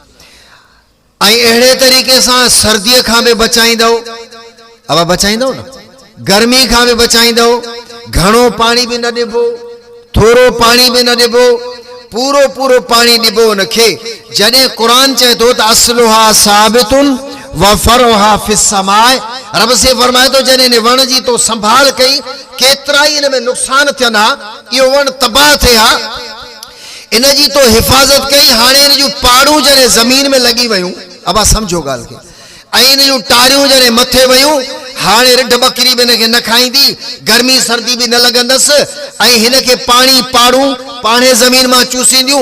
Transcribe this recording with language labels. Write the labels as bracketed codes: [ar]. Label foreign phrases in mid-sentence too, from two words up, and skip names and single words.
[sd] ऐं अहिड़े तरीक़े सां सर्दीअ खां बि बचाईंदो। अब बचाईंदो न, गर्मी खां बि बचाईंदो। घणो पाणी बि न ॾिबो, थोरो पाणी बि न ॾिबो, पूरो पूरो पाणी ॾिबो उनखे। जॾहिं क़ुरान चए थो त [ar] أصلها ثابت وفرعها في السماء, [sd] रब से फरमाए थो जॾहिं इन वण जी तो संभाल कई, केतिरा ई इन में नुक़सान थियनि हा, इहो वण तबाह थिए हा, इन जी तो हिफ़ाज़त कई। हाणे इन जूं पाड़ूं जॾहिं ज़मीन में लॻी वियूं, अब समझो ॻाल्हि खे, ऐं इन जूं टारियूं जॾहिं मथे वियूं, हाणे रिढ बकरी बि हिनखे न खाईंदी, गर्मी सर्दी बि न लॻंदसि, ऐं हिनखे पाणी पाड़ूं पाणे ज़मीन मां चूसींदियूं।